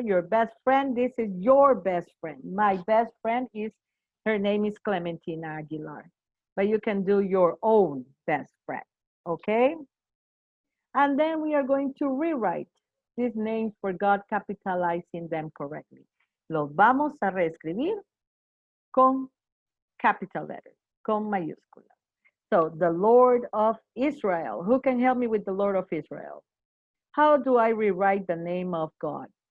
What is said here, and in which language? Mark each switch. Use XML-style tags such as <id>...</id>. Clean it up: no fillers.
<en>Your best friend, this is your best friend. My best friend is, her name is Clementina Aguilar. But you can do your own best friend, okay? And then we are going to rewrite these names for God, capitalizing them correctly.</en> <es>Los vamos a reescribir con</es> <en>capital letters,</en> <es>con mayúsculas.</es> <en>So, the Lord of Israel. Who can help me with the Lord of Israel? How do I rewrite the name of God?</en>